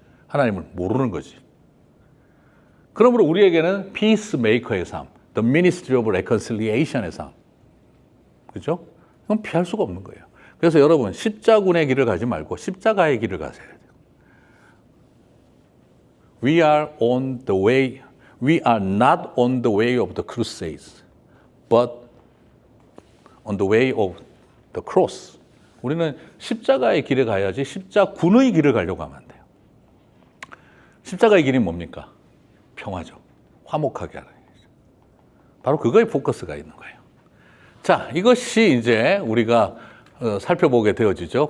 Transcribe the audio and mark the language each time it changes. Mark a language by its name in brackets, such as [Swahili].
[Korean] 하나님을 모르는 거지. 그러므로 우리에게는 피스메이커의 삶, [English] the ministry of reconciliation [Korean] 의 삶. 그죠? 그건 피할 수가 없는 거예요. 그래서 여러분 십자군의 길을 가지 말고 십자가의 길을 가셔야 돼요. [English] We are on the way. We are not on the way of the crusades, but on the way of the cross. [Korean] 우리는 십자가의 길에 가야지 십자군의 길을 가려고 하면 안 돼요. 십자가의 길이 뭡니까? 평화죠. 화목하게 하는 일이죠. 바로 그거에 포커스가 있는 거예요. 자, 이것이 이제 우리가 살펴보게 되어지죠.